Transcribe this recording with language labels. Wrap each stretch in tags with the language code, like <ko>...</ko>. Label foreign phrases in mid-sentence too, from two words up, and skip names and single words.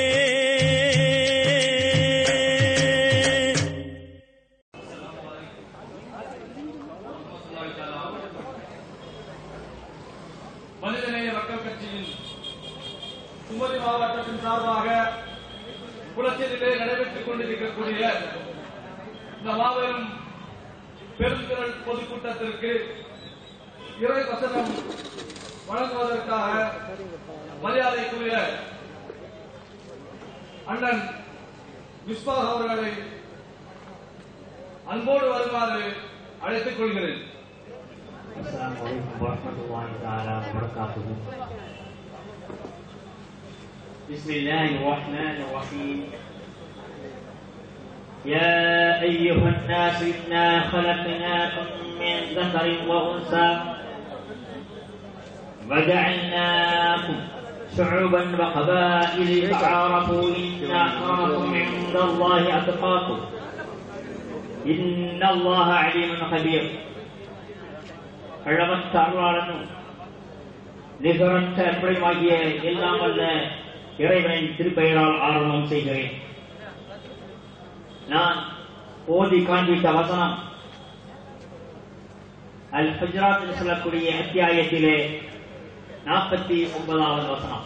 <ta>மனிதநேய மக்கள் கட்சியின் குமரி மாவட்டத்தின் சார்பாக குளச்சலிலே நடைபெற்றுக் கொண்டிருக்கக்கூடிய இந்த மாபெரும் பெருந்திரள் பொதுக்கூட்டத்திற்கு இறை வசனம் வழங்குவதற்காக மரியாதைக்குரிய அண்ணன் மிஸ்பாஹ் அவர்களை அன்போடு வருமாறு அழைத்துக் கொள்கிறேன்.</ta> <ar>السلام عليكم ورحمة الله تعالى وبركاته. بسم الله الرحمن الرحيم. يا أيها الناس إنا خلقناكم من ذكر وأنثى وجعلناكم شعوبا وقبائل لتعارفوا إن أكرمكم عند الله أتقاكم إن الله عليم خبير.</ar> <ta>அளவற்ற அருளாளனும் நிகரற்ற அன்புமாகிய எல்லாம் வல்ல இறைவனின் திருப்பெயரால் ஆரம்பம் செய்கிறேன். நான் ஓதி காண்பித்த வசனம் அல் ஹுஜராத் சொல்லக்கூடிய அத்தியாயத்திலே 49வது வசனம்.</ta>